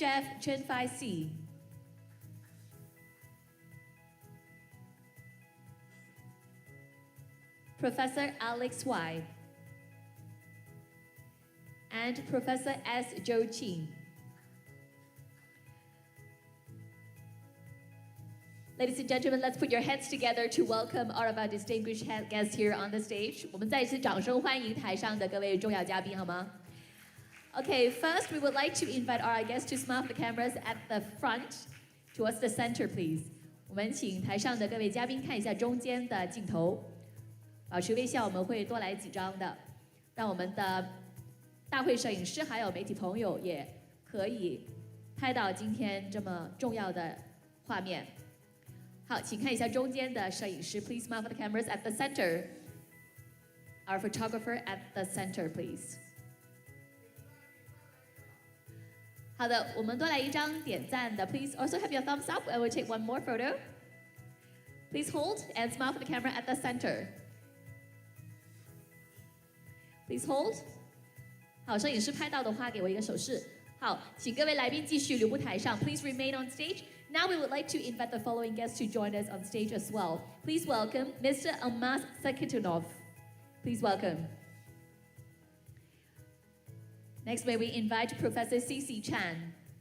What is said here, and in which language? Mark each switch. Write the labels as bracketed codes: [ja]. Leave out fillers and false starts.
[en] Jeff Chen-Fai-Si, Professor Alex Wai, and Professor S. Zhou Qin. Ladies and gentlemen, let's put your hands together to welcome all of our distinguished guests here on the stage. [zh] 我们再一次掌声欢迎台上的各位重要嘉宾，好吗？ [en] Okay, first we would like to invite our guests to smile for the cameras at the front, towards the center, please. [zh] 我们请台上的各位嘉宾看一下中间的镜头，保持微笑，我们会多来几张的，让我们的大会摄影师还有媒体朋友也可以拍到今天这么重要的画面。好，请看一下中间的摄影师 [en] ，Please smile for the cameras at the center. Our photographer at the center, please. [zh] 好的，我们多来一张点赞的 [en] ，Please also have your thumbs up, and we'll take one more photo. Please hold and smile for the camera at the center. Please hold. [zh] 好，摄影师拍到的话，给我一个手势。好，请各位来宾继续留步台上 ， [en] Please remain on stage. Now we would like to invite the following guests to join us on stage as well. Please welcome Mr. Almas Sakitunov. Please welcome. Next, may we invite Professor C.C. Chan.